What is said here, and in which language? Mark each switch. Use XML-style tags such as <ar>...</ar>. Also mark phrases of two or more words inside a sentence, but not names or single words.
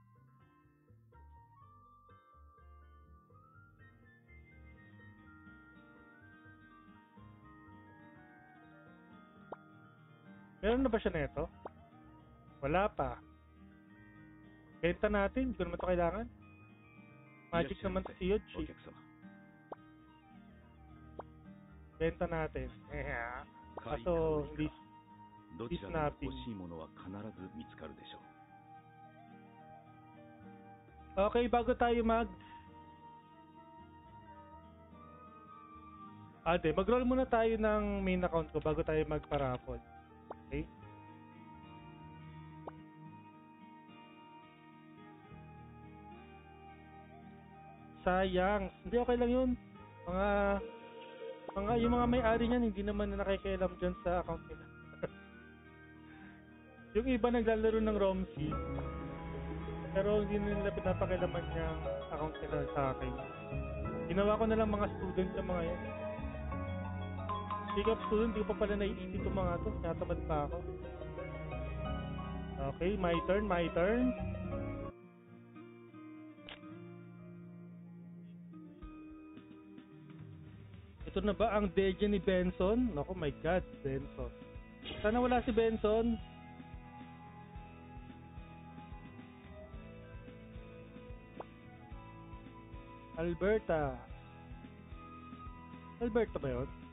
<tl>Meron na ba siya neto? Wala pa. Benta natin. Hindi ko naman ito kailangan. Magic naman si Yoshi. Benta natin. Kaso,</tl> <ja>どちらでも欲しいものは必ず見つかるでしょう。</ja> <tl>Okay, bago tayo mag-roll muna tayo ng main account ko bago tayo magpa-raffle. Okay? Sayang. Hindi, okay lang yun. Yung mga may-ari niyan, hindi naman na nakikialam dyan sa account nila. Yung iba naglalaro ng ROMC, pero hindi nila pinapakialaman yung account nila sa akin. Ginawa ko na lang mga student yung mga yan.</tl> <en>Pick up student,</en> <tl>di ko pa pala naiisip itong mga to. Natamad pa ako.</tl> <en>Okay, my turn.</en> <tl>Ito na ba ang Deja ni Benson? Naku,</tl> <en>my God,</en> <tl>Benson. Sana wala si Benson. Alberta ba yun?</tl>